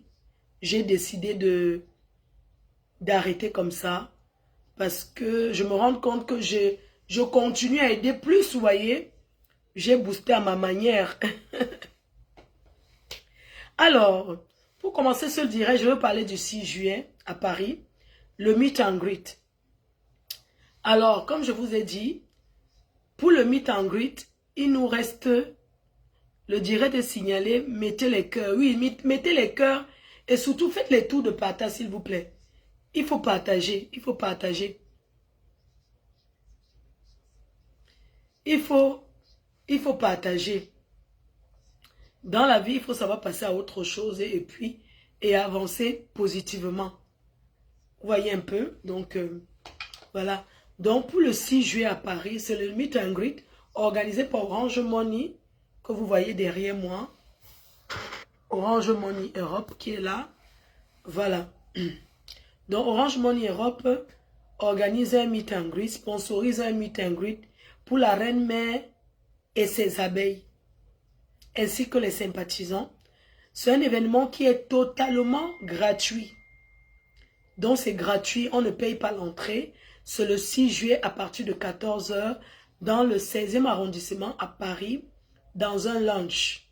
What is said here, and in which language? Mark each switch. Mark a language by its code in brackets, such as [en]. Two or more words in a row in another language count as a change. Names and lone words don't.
[fr] J'ai décidé d'arrêter comme ça. Parce que je me rends compte que je continue à aider plus, vous voyez. J'ai boosté à ma manière. Alors, pour commencer ce direct, je vais parler du 6 juillet à Paris, le [en] meet and greet. [fr] Alors, comme je vous ai dit, pour le [en] meet and greet, [fr] il nous reste le direct est signalé, mettez les cœurs. Oui, mettez les cœurs et surtout faites les tours de partage, s'il vous plaît. Il faut partager, il faut partager. Il faut partager. Dans la vie, il faut savoir passer à autre chose et avancer positivement. Vous voyez un peu? Donc, voilà. Donc, pour le 6 juillet à Paris, c'est le [en] meet and greet [fr] organisé par Orange Money, que vous voyez derrière moi. Orange Money Europe qui est là. Voilà. Donc, Orange Money Europe organise un [en] meet and greet, [fr] sponsorise un [en] meet and greet [fr] pour la reine mère et ses abeilles, ainsi que les sympathisants. C'est un événement qui est totalement gratuit. Donc, c'est gratuit, on ne paye pas l'entrée. C'est le 6 juillet à partir de 14 h dans le 16e arrondissement à Paris, dans un lunch.